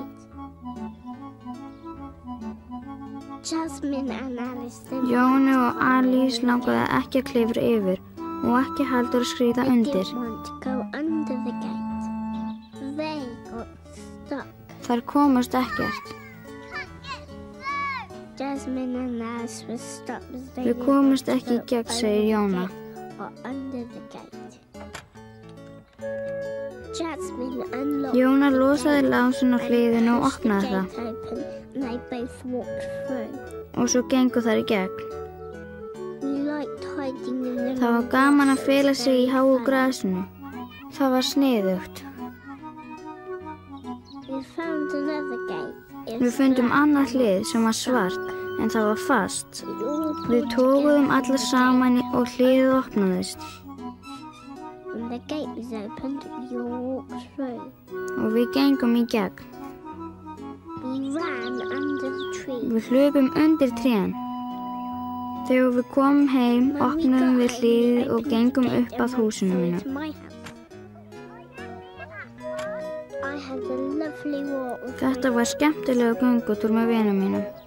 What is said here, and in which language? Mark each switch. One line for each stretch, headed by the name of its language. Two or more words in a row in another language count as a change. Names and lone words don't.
Icelandic: Jónu og Alice langaði ekki að klifra yfir og ekki heldur að skríða undir. Þær komast ekkert.
English: Jasmine and Alice were stopped as they
Icelandic: Við komumst ekki í gegn, segir Jóna.
English: or under the gate. Jasmine unlocked
Icelandic: Jóna losaði lásin á hliðinu og
English: pushed the
Icelandic: opnaði það.
English: gate open, and they both walked through.
Icelandic: Og svo gengu þær í gegn.
English: We liked hiding in the
Icelandic: Það var gaman að fela sig í háu grasinu. Það var sniðugt.
English: We found another gate. It
Icelandic: Við fundum annað hlið sem var svart, en það var fast. Við toguðum alla saman og hliðið opnaðist.
English: When the gate was opened, we all walked through.
Icelandic: Og við gengum í gegn.
English: We ran under the tree.
Icelandic: Við hlupum undir trén. Þegar við komum heim, opnuðum við hliðið og gengum upp að húsinu mínu. Þetta var skemmtilega göngutúr með vinum mínum.